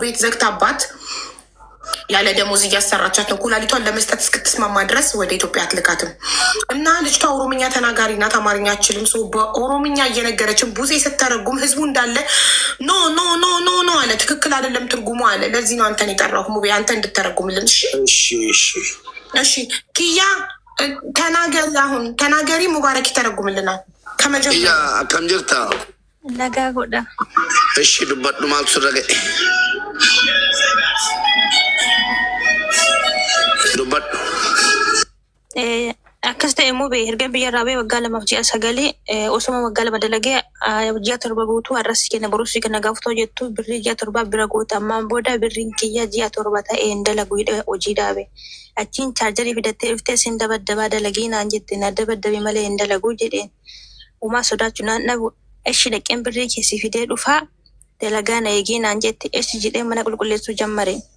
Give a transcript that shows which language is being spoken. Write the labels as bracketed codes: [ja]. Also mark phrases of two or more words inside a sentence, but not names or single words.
[am] ቤት ዘግታባት ያለ ደሞዝ እያሰራቻት ነው። ኩላሊቷን ለመስጠት እስክትስማማ ድረስ ወደ ኢትዮጵያ አትልካትም። እና ልጅቷ ኦሮምኛ ተናጋሪ ናት፣ አማርኛ አችልም። ሰው በኦሮምኛ እየነገረችን ቡዜ ስተረጉም ህዝቡ እንዳለ [en] no no no no no [am] አለ። ትክክል አይደለም ትርጉሙ አለ። ለዚህ ነው አንተን የጠራሁ ሙቤ፣ አንተ እንድተረጉምልን። እሺ ኪያ ተናገሪ፣ አሁን ተናገሪ። ሙባረክ ይተረጉምልናል ከመጀመሪያ ከምጅርታ ነጋ ጎዳ። እሺ ዱበዱ ማልሱ ረገ [om] akkas ta'e immoo erga biyya irraa ba'ee waggaa 2 fi ji'a 9 osuma waggaa 2 dalagee ji'a 7 guutuu har'as kenna borus kenna gaafatoo jettu birrii ji'a 7 bira guuta ammaan booda birriin kiyya ji'a 7 ta'ee hin dalagu hojii dhaabe achiin chaarjarii fidattee dhuftee sin dabaddabaa dalagii naan jette na dabaddabe malee hin dalagu jedheen uumaa sodaachuu naan dhabu Eshi dhaqeen birrii keessi fidee dhufaa dalagaa na eegee naan jette eshi jedhee mana qulqulleessuu jammare.